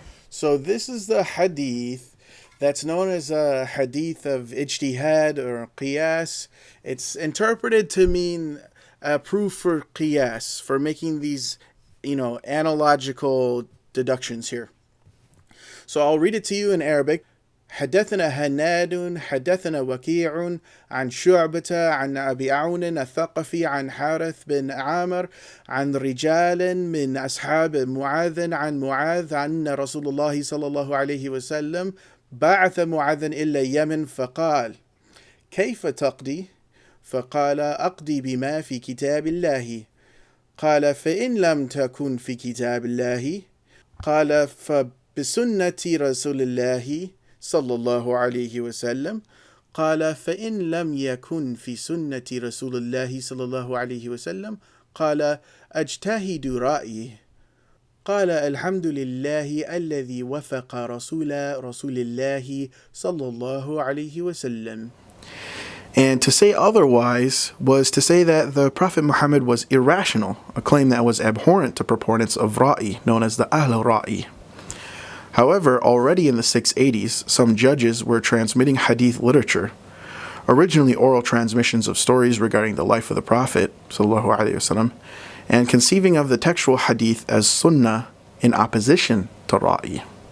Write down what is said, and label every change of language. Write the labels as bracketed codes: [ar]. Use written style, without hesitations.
[en] So this is the hadith that's known as a hadith of ijtihad or qiyas. It's interpreted to mean a proof for qiyas, for making these, analogical deductions here. So I'll read it to you in Arabic. [ar] حدثنا هناد حدثنا وكيع عن شعبة عن أبي عون الثقفي عن حارث بن عامر عن رجال من أصحاب معاذ عن معاذ عن رسول الله صلى الله عليه وسلم بعث معاذ إلى اليمن فقال كيف تقضي؟ فقال أقضي بما في كتاب الله. قال فإن لم تكن في كتاب الله؟ قال فبسنة رسول الله صلى الله عليه وسلم. قال فإن لم يكن في سنة رسول الله صلى الله عليه وسلم؟ قال أجتهد رأيي. قال الحمد لله الذي وفق رسول الله صلى الله عليه وسلم. [en] And to say otherwise was to say that the Prophet Muhammad was irrational, a claim that was abhorrent to proponents of ra'i, known as the Ahl-Ra'i. However, already in the 680s, some judges were transmitting hadith literature, originally oral transmissions of stories regarding the life of the Prophet sallallahu alaihi wasallam, and conceiving of the textual hadith as sunnah in opposition to ra'i.